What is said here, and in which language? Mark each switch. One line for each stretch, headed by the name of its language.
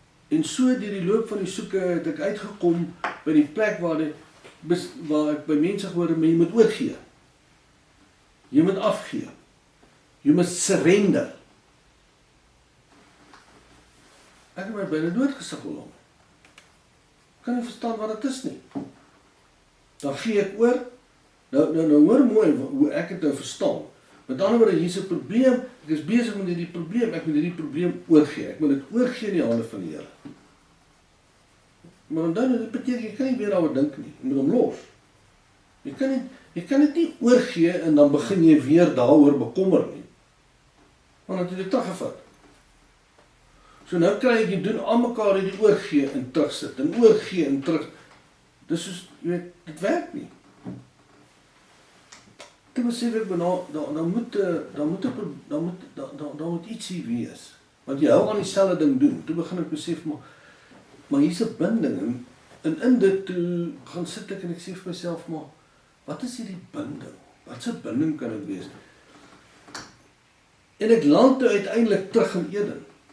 Afrikaans: En so deur die loop van die soeke het ek uitgekom by die plek waar ek by mense gehoor het, jy moet oorgee. Jy moet afgee.
English: You must surrender.
Afrikaans: Ek het my byna doodgesukkel om. Kan nie verstaan wat dit is nie. Dan gee ek oor. Nou hoor mooi hoe ek het nou verstaan. Met ander woorde, hier is 'n probleem. Ek is besig met hierdie probleem. Ek moet hierdie probleem oorgee. Ek moet dit oorgee in die hande van die Here. Maar dan dit beteken jy kan nie weer daaroor dink nie. Jy moet hom los. Jy kan dit nie oorgee en dan begin jy weer daaroor bekommer nie. Want dan het jy dit teruggevat. So nou kry jy doen aan mekaar hierdie oorgee en terugsit en oorgee en terug. Dis soos, jy weet, dit werk nie. Dit besef ek dan moet ietsie wees. Want jy hou aan dieselfde ding doen. Toe begin ek besef maar hier's 'n binding en in dit toe gaan sit ek en ek sê vir myself maar wat is hierdie binding? Wat 'n binding kan dit wees? En ek land toe uiteindelik terug in Eden.